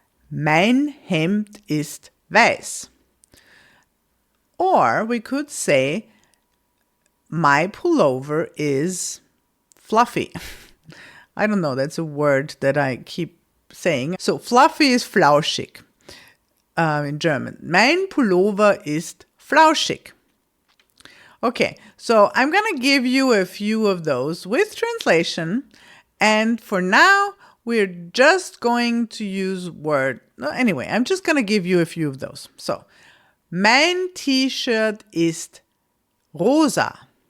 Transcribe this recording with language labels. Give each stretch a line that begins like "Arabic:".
German: Mein Hemd ist weiß.
English: Or we could say, my pullover is fluffy. I don't know, that's a word that I keep saying. So fluffy is flauschig in German.
German: Mein Pullover ist flauschig.
English: Okay, so I'm going to give you a few of those with translation. And for now, we're just going to use anyway, I'm just going to give you a few of those.
German: So, mein T-Shirt ist rosa.